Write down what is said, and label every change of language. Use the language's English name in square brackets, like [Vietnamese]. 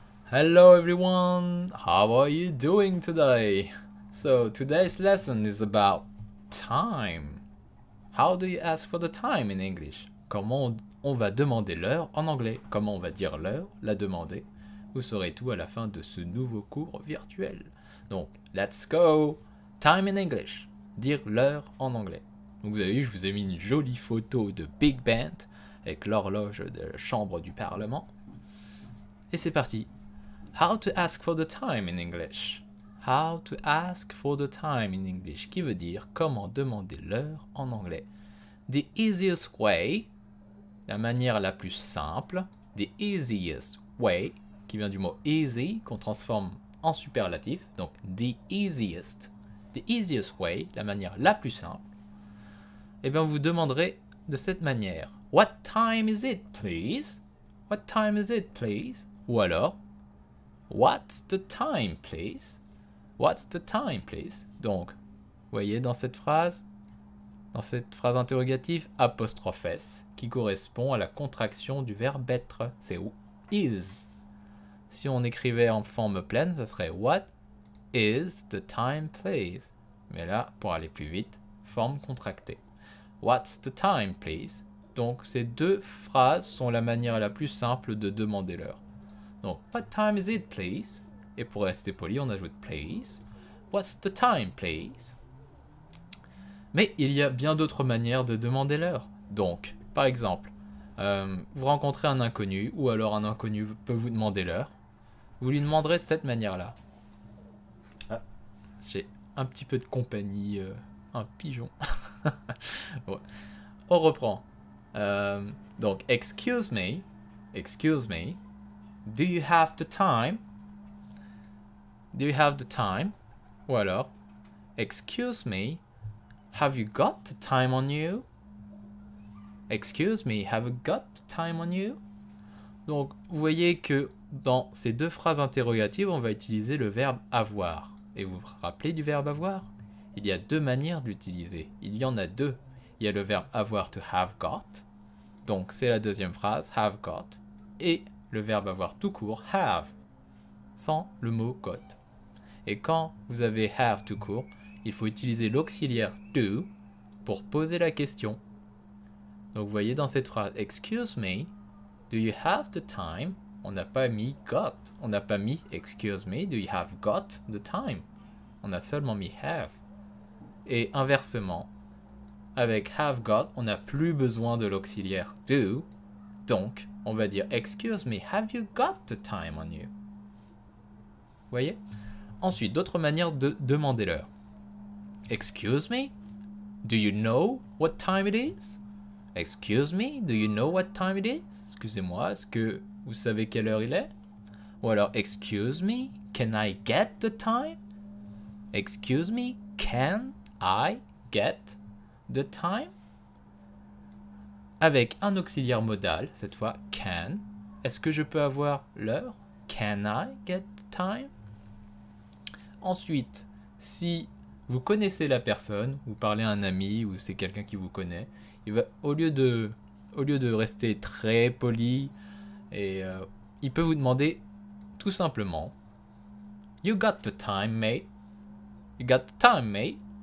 [English] Hello everyone, how are you doing today? So today's lesson is about time. How do you ask for the time in English? [French] Comment on va demander l'heure en anglais? Comment on va dire l'heure, la demander? Vous saurez tout à la fin de ce nouveau cours virtuel. Donc, [English] let's go! Time in English. [French] Dire l'heure en anglais. Donc vous avez vu, je vous ai mis une jolie photo de Big Ben avec l'horloge de la chambre du Parlement. Et c'est parti. [English] How to ask for the time in English. How to ask for the time in English, [French] qui veut dire comment demander l'heure en anglais. [English] The easiest way, [French] la manière la plus simple. [English] The easiest way, [French] qui vient du mot easy, qu'on transforme en superlatif. Donc, [English] the easiest way, [French] la manière la plus simple. Eh bien, vous demanderez de cette manière. [English] What time is it, please? What time is it, please? [French] Ou alors, [English] what's the time, please? What's the time, please? [French] Donc, vous voyez dans cette phrase interrogative, apostrophe S, qui correspond à la contraction du verbe être. C'est is. Si on écrivait en forme pleine, ça serait [English] what is the time, please? [French] Mais là, pour aller plus vite, forme contractée. [English] What's the time, please? [French] Donc, ces deux phrases sont la manière la plus simple de demander l'heure. [English] Donc, what time is it, please? [French] Et pour rester poli, on ajoute please. [English] What's the time, please? [French] Mais il y a bien d'autres manières de demander l'heure. Donc, par exemple, vous rencontrez un inconnu, ou alors un inconnu peut vous demander l'heure. Vous lui demanderez de cette manière-là. Ah, j'ai un petit peu de compagnie, un pigeon. Ouais. On reprend. [English] Donc, excuse me, do you have the time? Do you have the time? Ou alors, excuse me, have you got the time on you? Excuse me, have you got the time on you? [French] Donc, vous voyez que dans ces deux phrases interrogatives, on va utiliser le verbe avoir. Et vous vous rappelez du verbe avoir? Il y a deux manières de l'utiliser. Il y en a deux. Il y a le verbe avoir, to have got. Donc, c'est la deuxième phrase, have got. Et le verbe avoir tout court, have, sans le mot got. Et quand vous avez have tout court, il faut utiliser l'auxiliaire do pour poser la question. Donc vous voyez dans cette phrase, [English] excuse me, do you have the time? [French] On n'a pas mis got, on n'a pas mis [English] excuse me, do you have got the time? [French] On a seulement mis have. Et inversement, avec have got, on n'a plus besoin de l'auxiliaire do, donc on va dire [English] excuse me, have you got the time on you? [French] Vous voyez? Ensuite, d'autres manières de demander l'heure. [English] Excuse me, do you know what time it is? Excuse me, do you know what time it is? [French] Excusez-moi, est-ce que vous savez quelle heure il est? Ou alors, [English] excuse me, can I get the time? Excuse me, can I get the time? [French] Avec un auxiliaire modal, cette fois, can. Est-ce que je peux avoir l'heure? [English] Can I get the time? [French] Ensuite, si vous connaissez la personne, vous parlez à un ami ou c'est quelqu'un qui vous connaît, il va, au lieu de rester très poli, il peut vous demander tout simplement [English] You got the time, mate? [French] You got the time, mate?